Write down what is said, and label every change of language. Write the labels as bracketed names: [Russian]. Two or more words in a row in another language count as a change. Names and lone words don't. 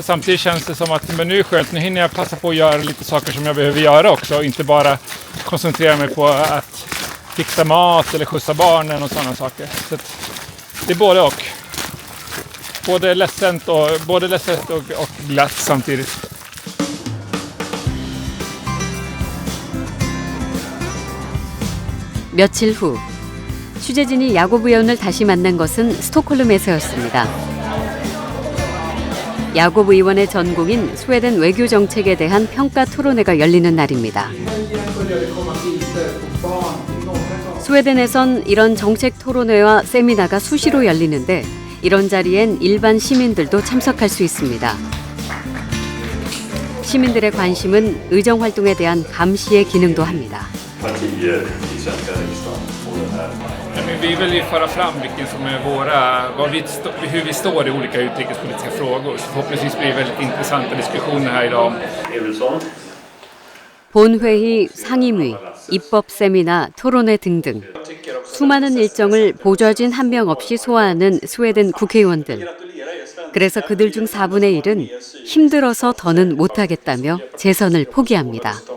[Swedish] Samtidigt känns det som att men nu är skönt. Nu hinner jag passa på att göra lite saker som jag behöver göra också. Och inte bara koncentrera mig på att fixa mat eller skjutsa barnen och sådana saker. Så att det är både och. Både ledset och glatt samtidigt. [Korean] 며칠 후 취재진이 야고브 의원을 다시 만난 것은 스톡홀름에서였습니다. 야고브 의원의 전공인 스웨덴 외교 정책에 대한 평가 토론회가 열리는 날입니다. 스웨덴에선 이런 정책 토론회와 세미나가 수시로 열리는데 이런 자리엔 일반 시민들도 참석할 수 있습니다. 시민들의 관심은 의정 활동에 대한 감시의 기능도 합니다. [Swedish] Vi vill ju föra fram vilken som är hur vi står i olika utrikespolitiska frågor. Så förhoppningsvis blir det väldigt intressanta diskussioner här idag. [Korean] 본회의, 상임위, 입법 세미나, 토론회 등등 수많은 일정을 보좌진 한 명 없이 소화하는 스웨덴 국회의원들. 그래서 그들 중 4분의 1은 힘들어서 더는 못하겠다며 재선을 포기합니다.